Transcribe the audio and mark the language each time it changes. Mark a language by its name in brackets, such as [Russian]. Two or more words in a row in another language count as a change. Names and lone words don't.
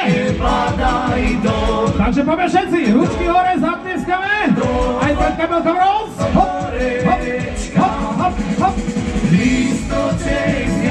[Slovak] Takže poďme všetci, ručky hore, zatlieskame, aj pred kapelkou Rolls. Hop, hop, hop, hop, hop. Listoček